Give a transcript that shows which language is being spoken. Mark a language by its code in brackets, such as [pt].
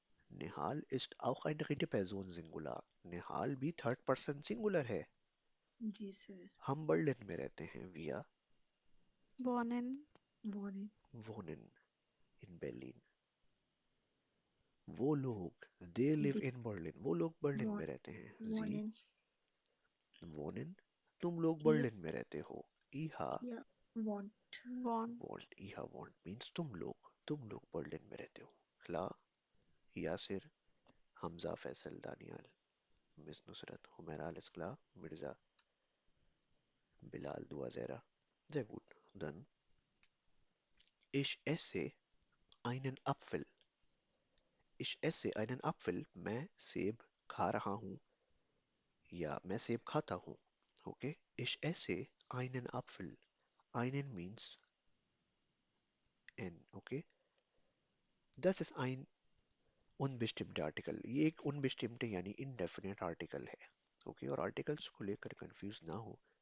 [de] Nihal ist auch eine dritte Person Singular. [hi] Nihal भी third person singular है. जी sir. हम Berlin में रहते हैं. [de] Wir wohnen, Wohnen. wohnen in Berlin. [hi] वो लोग [en] they live in Berlin. [hi] वो लोग बर्लिन में रहते हैं. [de] Sie Wohnen. wohnen. [hi] तुम लोग [de] Ihr [hi] बर्लिन में रहते हो. [de] Ihr Ihr wohnt. wohnt, wohnt. Ihr wohnt [hi] means तुम लोग बर्लिन में रहते हो. [de] Klar. यासिर, हमजा, फैसल, दानियाल, मिस नुसरत, हुमैरा, अलस्कला, मिर्जा, बिलाल, दुआ, ज़ेरा. Sehr gut. Dann ich esse einen Apfel. Ich esse einen Apfel. [hi] मैं सेब खा रहा हूँ या मैं सेब खाता हूँ. [de] Okay? Ich esse einen Apfel. Einen means n. Okay? Das ist ein unbestimmter Artikel. [hi] ये एक unbestimmte यानी indefinite article है. Okay? और articles को लेकर confuse ना हो.